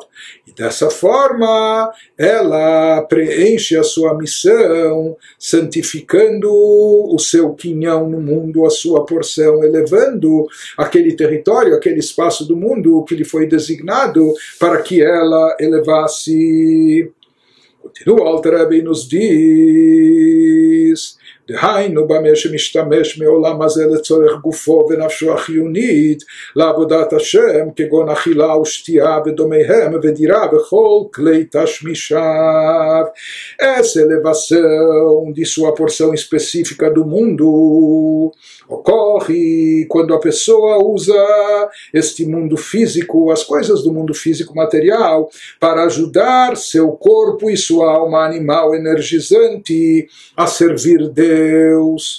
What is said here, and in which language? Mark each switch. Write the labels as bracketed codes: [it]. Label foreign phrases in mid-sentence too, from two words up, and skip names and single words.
[pt] E dessa forma ela preenche a sua missão, santificando o seu quinhão no mundo, a sua porção, elevando aquele território, aquele espaço do mundo que lhe foi designado para que ela elevasse. Continua o Alter Rebbe e nos diz, [he] דהיינו במה שמשתמש מעולם הזה לצורך גופו ונפשו החיונית לעבודת השם, כגון אכילה ושתייה ודומיהם ודירה וכל כלי תשמישיו. [pt] Essa elevação de sua porção específica do mundo ocorre quando a pessoa usa este mundo físico, as coisas do mundo físico material, para ajudar seu corpo e sua alma animal energizante a servir Deus.